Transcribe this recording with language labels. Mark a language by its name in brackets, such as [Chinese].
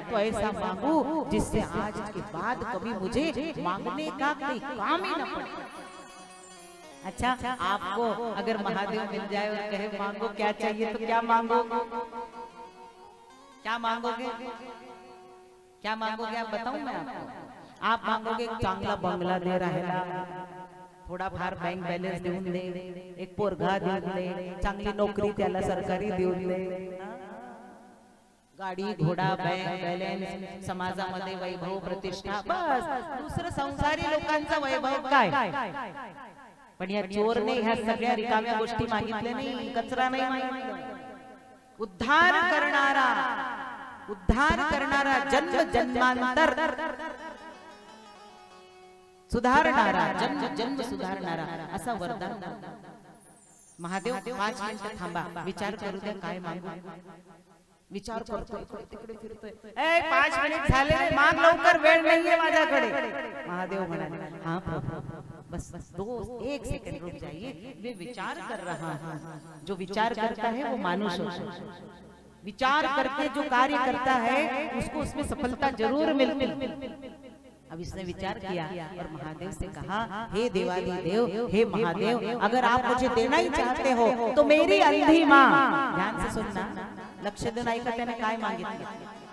[Hindi] तो ऐसा मांगू जिससे आज के बाद कभी मुझे मांगने का कोई काम ही न पड़े। अच्छा, आपको अगर महादेव मिल जाए और कहे मांगो क्या चाहिए, तो क्या मांगोगे? क्या मांगोगे? क्या मांगोगे आप बताऊं मैं आपको? आप मांगोगे [Marathi] चांगला बंगला दे राहायला, थोडा फार बँक बॅलन्स देऊन दे, एक पोरगा देऊन दे, चांगली नोकरी त्याला सरकारी देऊन दे, गाडी घोडा, बँक बॅलन्स, समाजामध्ये वैभव प्रतिष्ठा, बस दुसरं संसारी लोकांचा वैभव काय? पण या चोरने ह्या सगळ्या रिकाम्या गोष्टी मागितल्या नाही, कचरा नाही मागितला। उद्धार करणारा जन्म जन्मांतर सुधारणारा, जन्म जन्म सुधारणारा असा वरदान महादेव। 5 मिनिटं थांबा, विचार करू द्या काय मागू। विचार करतोय, तिकडे फिरतोय, 5 मिनिट झाले, माग लवकर, वेळ नाहीये माझ्याकडे। महादेव म्हणाले, [Hindi] हाँ प्रभु, बस 1 सेकंड रुक जाइए, वे विचार कर रहा है। जो विचार करता है वो मानुष होता है, विचार करके जो कार्य करता है उसको उसमें सफलता जरूर मिलती। अब इसने विचार किया और महादेव से कहा, हे देवाधिदेव, हे महादेव, अगर आप मुझे देना ही चाहते हो तो मेरी अंधी माँ, ध्यान से सुनना, [Marathi] लक्ष देऊन ऐका, त्याने काय मागितले?